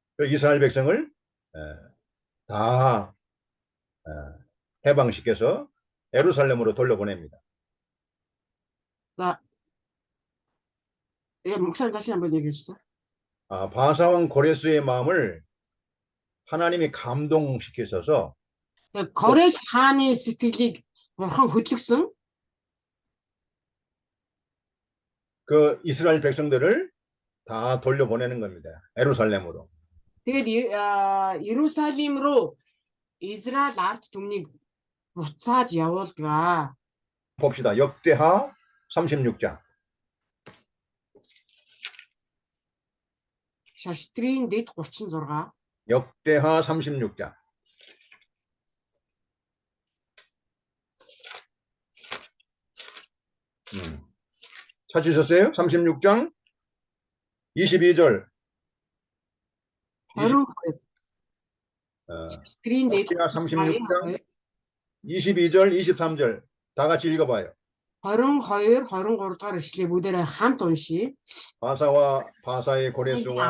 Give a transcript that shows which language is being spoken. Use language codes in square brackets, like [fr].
[ko] 이스라엘 백성을 다 해방시켜서 예루살렘으로 돌려보냅니다. За 목사님 다시 한번 얘기해 주세요. 바사왕 고레스의 마음을 하나님이 감동시키셔서 [mn] 고레스 хааны сэтгэлийг бурхан хөдөлгсөн. [ko] 그 이스라엘 백성들을 다 돌려보내는 겁니다. 예루살렘으로. [mn] Тэгээд Иерусалим руу Израиль ард түмнийг буцааж явуулгаа. [ko] 봅시다. 역대하 36장. [mn] Шаштрын дэд 36. [ko] 역대하 36장. 찾으셨어요? 36장 22절. 36장 22절 23절 다 같이 읽어봐요. [mn] 22, 23 дугаар ишлэгийг бүгдээрээ хамт уншийе. [ko] 바사와 바사의 고레스와